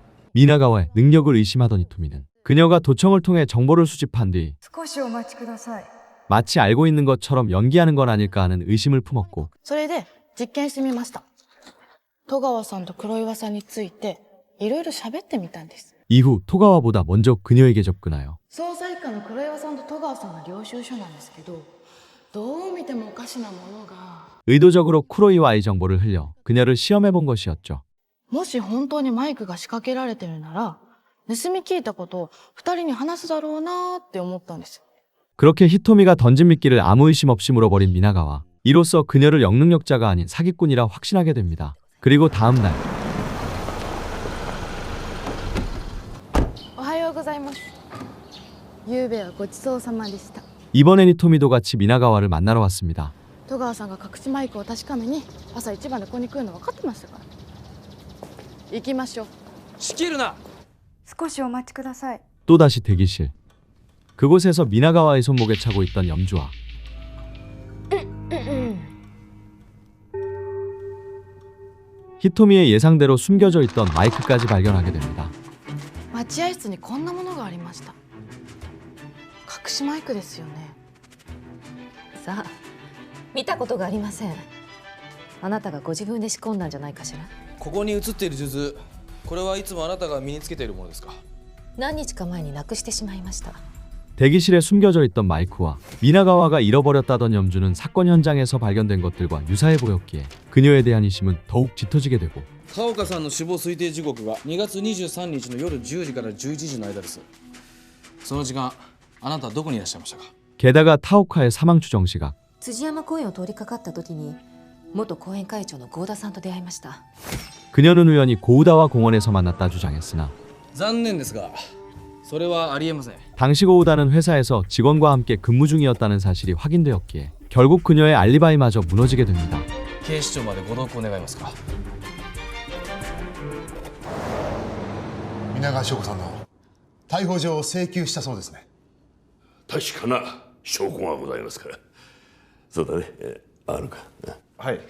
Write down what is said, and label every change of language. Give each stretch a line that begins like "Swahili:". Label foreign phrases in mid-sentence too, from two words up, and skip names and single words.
Korean: 미나가와의 능력을 의심하던 히토미는 그녀가 도청을 통해 정보를 수집한 뒤
Japanese: 少しお待ちください。
Korean: 마치 알고 있는 것처럼 연기하는 건 아닐까 하는 의심을 품었고
Japanese: それで実験してみました。戸川さんと黒岩さんについていろいろ喋ってみたんです。
Korean: 이후 토가와보다 먼저 그녀에게 접근하여
Japanese: 捜査一課の黒岩さんと戸川さんの領収書なんですけど、どう見てもおかしなものが。
Korean: 의도적으로 쿠로이와의 정보를 흘려 그녀를 시험해본 것이었죠.
Japanese: もし本当にマイクが仕掛けられてるなら、盗み聞いたことを二人に話すだろうなって思ったんです。
Korean: 그렇게 히토미가 던진 미끼를 아무 의심 없이 물어버린 미나가와 이로써 그녀를 영능력자가 아닌 사기꾼이라 확신하게 됩니다. 그리고 다음 날
Japanese: おはようございます。昨べはごちそうさまでした。
Korean: 이번엔 히토미도 같이 미나가와를 만나러 왔습니다.
Japanese: 戸川さんが隠しマイクを確かめに朝一番でここに来るの分かってましたから。行きましょう。仕切るな。少しお待ちください。
Korean: 또다시 대기실. 그곳에서 미나가와의 손목에 차고 있던 염주와 히토미의 예상대로 숨겨져 있던 마이크까지 발견하게 됩니다.
Japanese: 待合室にこんなものがありました。隠しマイクですよね。さあ、 見たことがありません。あなたがご自分で仕込んだんじゃないかしら。ここに写っている数珠、これはいつもあなたが身につけているものですか？何日か前になくしてしまいました。
Korean: 대기실에 숨겨져 있던 마이크와 미나가와가 잃어버렸다던 염주는 사건 현장에서 발견된 것들과 유사해 보였기에 그녀에 대한 이심은 더욱 짙어지게 되고
Japanese: 田岡さんの死亡推定時刻が2月23日の夜10時から11時の間です。その時間、あなたはどこにいらっしゃいましたか？
Korean: 게다가 타오카의 사망 추정 시각
Japanese: 辻山公園を通りかかった時に元後援会長の合田さんと出会いました。
Korean: 그녀는 우연히 고우다와 공원에서 만났다 주장했으나
Japanese: 残念ですが、それはありえません。
Korean: 당시 고우다는 회사에서 직원과 함께 근무 중이었다는 사실이 확인되었기에 결국 그녀의 알리바이마저 무너지게 됩니다.
Japanese: 警視庁までご同行願えますか？皆川翔子さんの逮捕状を請求したそうですね。確かな証拠がございますから。そうだね。あるか。はい。